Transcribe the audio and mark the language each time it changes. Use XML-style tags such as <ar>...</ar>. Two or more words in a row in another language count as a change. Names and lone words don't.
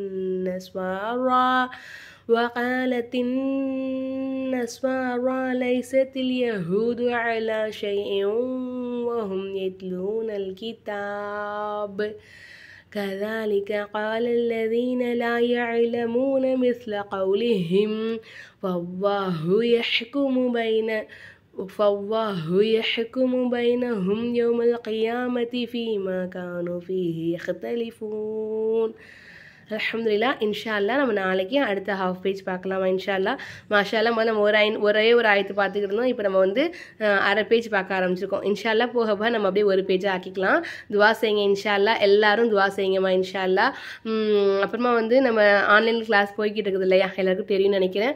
<ar>النصارى ليست اليهود على شيء وهم يتلون الكتاب كذلك قال الذين لا يعلمون مثل قولهم فالله يحكم بينهم يوم القيامة فيما كانوا فيه يختلفون. الحمد لله. إن شاء الله</ar> <ta>நம்ம நாளைக்கு அடுத்த</ta> <en>half page</en> <ta>பார்க்கலாமா</ta> <ar>إن شاء الله. ما شاء الله</ar> <ta>நம்ம ஒரே ஒரு ஆயத்து பார்த்துக்கிட்டு இருந்தோம். இப்போ நம்ம வந்து அரை பேஜ் பார்க்க ஆரம்பிச்சிருக்கோம்.</ta> <ar>إن شاء الله</ar> <ta>போக நம்ம அப்படியே ஒரு பேஜாக ஆக்கிக்கலாம். துவா செய்யுங்க</ta> <ar>إن شاء الله.</ar> <ta>எல்லாரும் துவா செய்யுங்கம்மா</ta> <ar>إن شاء الله.</ar> <ta>அப்புறமா வந்து நம்ம</ta> <en>online class</en> <ta>போய்கிட்டு இருக்குது இல்லையா, எல்லாருக்கும் தெரியும்னு நினைக்கிறேன்.</ta>